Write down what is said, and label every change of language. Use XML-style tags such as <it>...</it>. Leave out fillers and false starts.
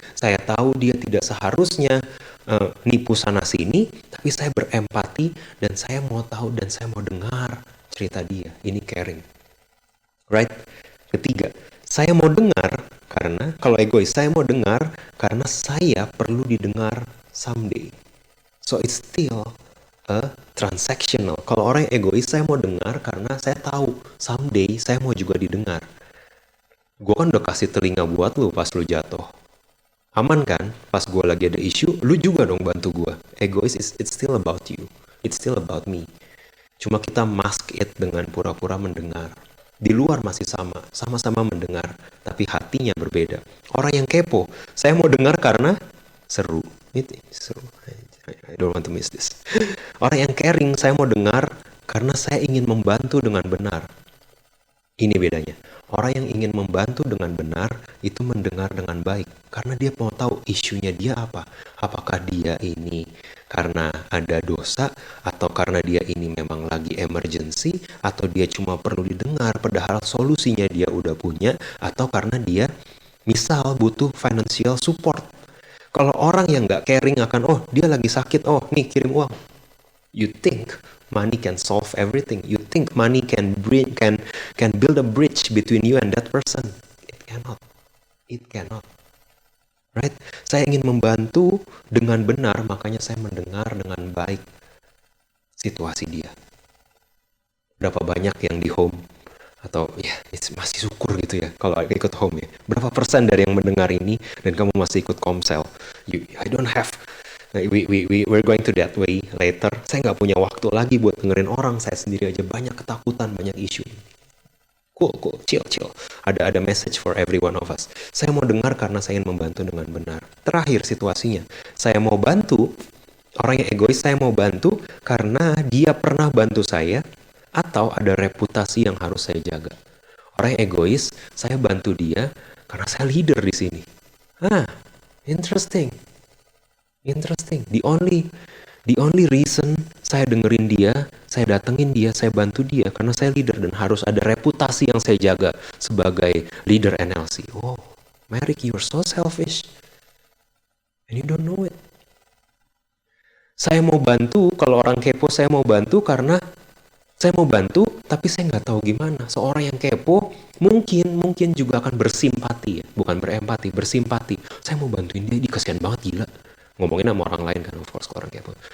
<id>Saya tahu dia tidak seharusnya nipu sana sini. Tapi saya berempati dan saya mau tahu dan saya mau dengar cerita dia. Ini caring.</id> <en>Right?</en> <id>Ketiga, saya mau dengar karena kalau egois saya mau dengar karena saya perlu didengar someday.</id> <en>So it's still a transactional.</en> <id>Kalau orang yang egois saya mau dengar karena saya tahu someday saya mau juga didengar. Gue kan udah kasih telinga buat lu pas lu jatuh. Aman kan? Pas gue lagi ada isu, lu juga dong bantu gue.</id> <en>Egois it's still about you. It's still about me.</en> <id>Cuma kita</id> <en>mask it</en> <id>dengan pura-pura mendengar. Di luar masih sama-sama mendengar, tapi hatinya berbeda. Orang yang kepo, saya mau dengar karena seru. Itu seru.</id> <en>I don't want to miss this.</en> <id>Orang yang caring, saya mau dengar karena saya ingin membantu dengan benar. Ini bedanya. Orang yang ingin membantu dengan benar itu mendengar dengan baik karena dia mau tahu isunya dia apa. Apakah dia ini karena ada dosa atau karena dia ini memang lagi emergency atau dia cuma perlu didengar padahal solusinya dia udah punya atau karena dia misal butuh financial support. Kalau orang yang nggak caring akan dia lagi sakit, nih kirim uang.</id> <en>You think money can solve everything. You think money can build a bridge between you and that person. It cannot. It cannot. Right?</en> <id>Saya ingin membantu dengan benar, makanya saya mendengar dengan baik situasi dia. Berapa banyak yang di home atau ya masih syukur gitu ya kalau ikut home ya. Berapa persen dari yang mendengar ini dan kamu masih ikut Komsel?</id> <en>I don't have. We're going to that way later.</en> <id>Saya nggak punya waktu lagi buat dengerin orang. Saya sendiri aja banyak ketakutan, banyak isu.</id> <en>Cool, chill. Ada message for every one of us.</en> <id>Saya mau dengar karena saya ingin membantu dengan benar. Terakhir situasinya, saya mau bantu. Orang yang egois saya mau bantu karena dia pernah bantu saya atau ada reputasi yang harus saya jaga. Orang yang egois, saya bantu dia karena saya leader di sini. Interesting.</id> <en>The only reason</en> <id>saya dengerin dia, saya datengin dia, saya bantu dia karena saya leader dan harus ada reputasi yang saya jaga sebagai leader NLC.</id> <en>Oh, Merrick, you're so selfish. And you don't know it.</en> <id>Saya mau bantu, kalau orang kepo saya mau bantu karena saya mau bantu, tapi saya nggak tahu gimana. Seorang yang kepo mungkin juga akan bersimpati ya, bukan berempati, bersimpati. Saya mau bantuin dia kasihan banget gila. Ngomongin sama orang lain kan,</id> <en>of course</en> <id>orang kepo.</id>